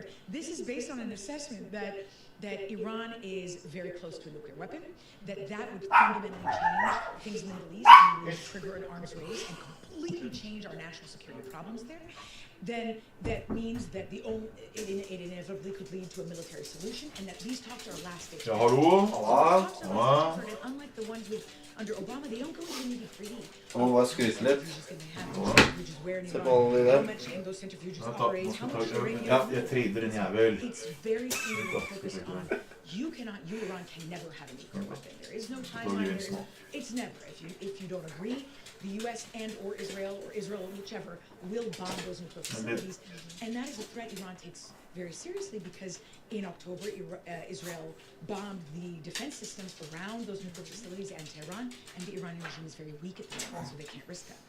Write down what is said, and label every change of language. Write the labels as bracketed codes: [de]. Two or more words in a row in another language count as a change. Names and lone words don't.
[en] This is based on an assessment that Iran is very close to a nuclear weapon, that would fundamentally change things in the Middle East and would trigger an arms race and completely change our national security problems there. Then that means that it inevitably could lead to a military solution, and that these talks are last stage. [no] Ja, hallo. [en] Unlike the ones under Obama, they don't go into nitty-gritty. [no] Og bare skryte litt. Se på alle de der. Ja, jeg trader en jævel. [en] It's very clear focused on Iran can never have a nuclear weapon. There is no timeline. It's never. If you don't agree, the U.S. and or Israel whichever will bomb those nuclear facilities, and that is a threat Iran takes very seriously because in October Israel bombed the defense systems around those nuclear facilities and Tehran, and the Iranian regime is very weak at the moment, so they can't risk that.